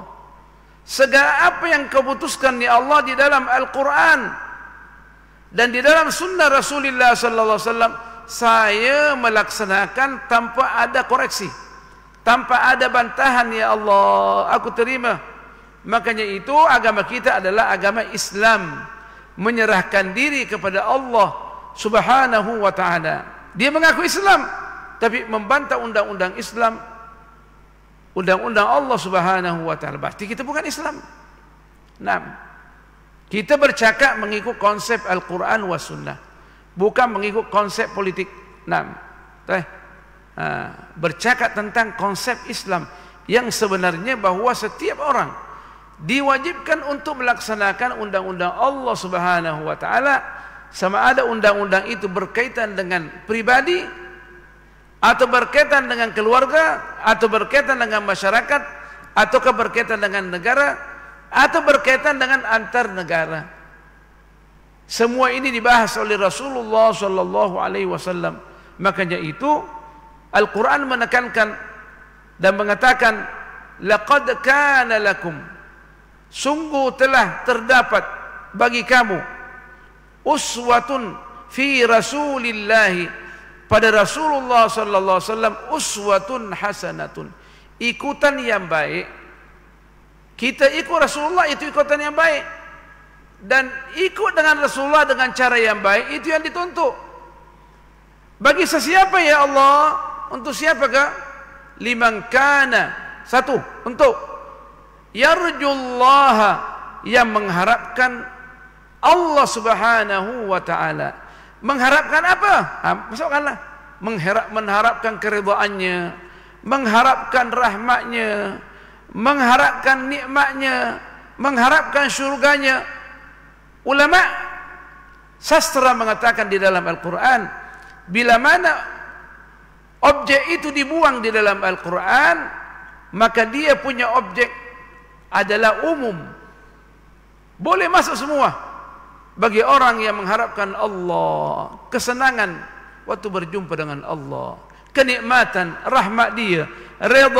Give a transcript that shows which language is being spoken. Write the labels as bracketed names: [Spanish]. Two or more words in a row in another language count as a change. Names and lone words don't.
[Malay] Segala apa yang kau putuskan ya Allah di dalam Al-Quran dan di dalam sunnah Rasulullah [Arabic] صلى الله عليه وسلم, [Malay] saya melaksanakan tanpa ada koreksi, tanpa ada bantahan ya Allah, aku terima. Makanya itu agama kita adalah agama Islam, menyerahkan diri kepada Allah [Arabic] سبحانه وتعالى. [Malay] Dia mengaku Islam tapi membantah undang-undang Islam, undang-undang Allah [Arabic] سبحانه وتعالى. [Malay] Berarti kita bukan Islam. Nah, Kita bercakap mengikut konsep Al-Quran wa Sunnah, bukan mengikut konsep politik. Bercakap tentang konsep Islam yang sebenarnya bahawa setiap orang diwajibkan untuk melaksanakan undang-undang Allah [Arabic] سبحانه وتعالى, [Malay] sama ada undang-undang itu berkaitan dengan pribadi atau berkaitan dengan keluarga atau berkaitan dengan masyarakat atau berkaitan dengan negara atau berkaitan dengan antar negara. Semua ini dibahas oleh Rasulullah [Arabic] صلى الله عليه وسلم. [Malay] Makanya itu Al-Quran menekankan dan mengatakan, [Arabic] لقد كان لكم, [Malay] sungguh telah terdapat bagi kamu, [Arabic] أسوة في رسول الله, pada Rasulullah صلى الله عليه وسلم, أسوة حسنة, [Malay] ikutan yang baik. Kita ikut Rasulullah, itu ikutan yang baik, dan ikut dengan Rasulullah dengan cara yang baik, itu yang dituntut. Bagi sesiapa ya Allah? Untuk siapakah? [Arabic] لمن كان, [Malay] satu, untuk yarjullaha, yang mengharapkan Allah [Arabic] سبحانه وتعالى. [Malay] Mengharapkan apa? Masukkanlah. Mengharapkan keridhaannya, mengharapkan rahmatnya, mengharapkan nikmatnya, mengharapkan syurganya. Ulama sastra mengatakan di dalam Al-Quran, bila mana objek itu dibuang di dalam Al-Quran, maka dia punya objek adalah umum, boleh masuk semua. Bagi orang yang mengharapkan Allah, kesenangan waktu berjumpa dengan Allah, kenikmatan, rahmat dia, redha